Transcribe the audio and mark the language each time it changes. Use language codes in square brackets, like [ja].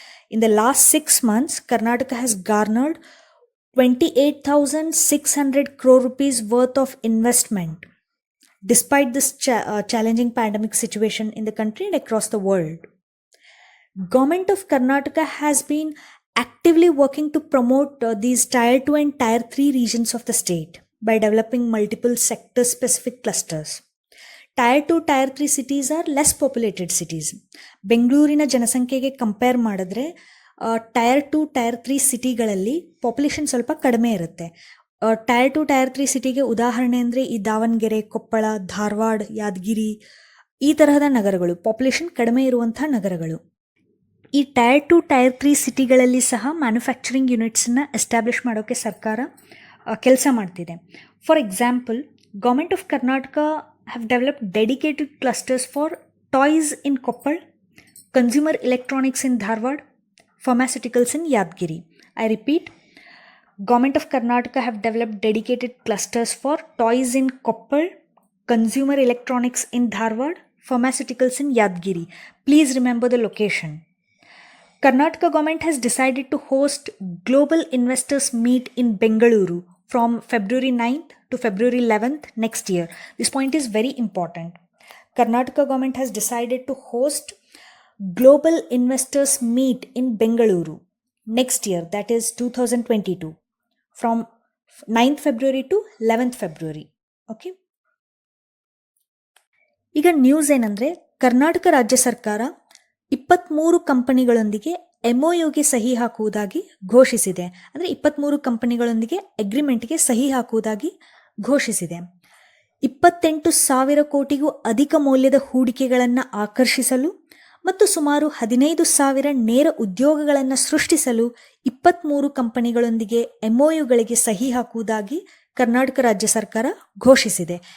[en] In the last 6 months, Karnataka has garnered 28,600 crore rupees worth of investment despite this challenging pandemic situation in the country and across the world. Government of Karnataka has been actively working to promote these Tier 2 and Tier 3 regions of the state by developing multiple sector-specific clusters. Tier 2, Tier 3 cities are less populated cities. [kn] ಬೆಂಗಳೂರಿನ ಜನಸಂಖ್ಯೆಗೆ compare ಮಾಡಿದ್ರೆ Tier 2, Tier 3 ಸಿಟಿಗಳಲ್ಲಿ population ಸ್ವಲ್ಪ ಕಡಿಮೆ ಇರುತ್ತೆ. Tier 2, Tier 3 ಸಿಟಿಗೆ ಉದಾಹರಣೆ ಅಂದರೆ ಈ ದಾವಣಗೆರೆ, ಕೊಪ್ಪಳ, ಧಾರವಾಡ, ಯಾದಗಿರಿ ಈ ತರಹದ ನಗರಗಳು, ಪಾಪ್ಯುಲೇಷನ್ ಕಡಿಮೆ ಇರುವಂಥ ನಗರಗಳು. ಈ Tier 2, Tier 3 ಸಿಟಿಗಳಲ್ಲಿ ಸಹ ಮ್ಯಾನುಫ್ಯಾಕ್ಚರಿಂಗ್ ಯೂನಿಟ್ಸನ್ನ ಎಸ್ಟಾಬ್ಲಿಷ್ ಮಾಡೋಕ್ಕೆ ಸರ್ಕಾರ ಕೆಲಸ ಮಾಡ್ತಿದೆ. [en] For example, government of Karnataka have developed dedicated clusters for toys in Koppal, consumer electronics in Dharwad, pharmaceuticals in Yadgiri. I repeat, Government of Karnataka have developed dedicated clusters for toys in Koppal, consumer electronics in Dharwad, pharmaceuticals in Yadgiri. Please remember the location. Karnataka government has decided to host Global Investors Meet in Bengaluru from February 9th to February 11th next year. This point is very important. Karnataka government has decided to host Global Investors Meet in Bengaluru next year, that is 2022, from 9th February to 11th February. Okay. [kn] ಈಗ news ಏನಂದರೆ, ಕರ್ನಾಟಕ ರಾಜ್ಯ ಸರ್ಕಾರ 23 ಕಂಪನಿಗಳೊಂದಿಗೆ MOUಗೆ ಸಹಿ ಹಾಕುವುದಾಗಿ ಘೋಷಿಸಿದೆ. ಅಂದರೆ 23 ಕಂಪನಿಗಳೊಂದಿಗೆ ಅಗ್ರಿಮೆಂಟ್ಗೆ ಸಹಿ ಹಾಕುವುದಾಗಿ ಘೋಷಿಸಿದೆ. 28,000 ಕೋಟಿಗೂ ಅಧಿಕ ಮೌಲ್ಯದ ಹೂಡಿಕೆಗಳನ್ನು ಆಕರ್ಷಿಸಲು ಮತ್ತು ಸುಮಾರು 15,000 ನೇರ ಉದ್ಯೋಗಗಳನ್ನು ಸೃಷ್ಟಿಸಲು 23 ಕಂಪನಿಗಳೊಂದಿಗೆ MOUಗಳಿಗೆ ಸಹಿ ಹಾಕುವುದಾಗಿ ಕರ್ನಾಟಕ ರಾಜ್ಯ ಸರ್ಕಾರ ಘೋಷಿಸಿದೆ.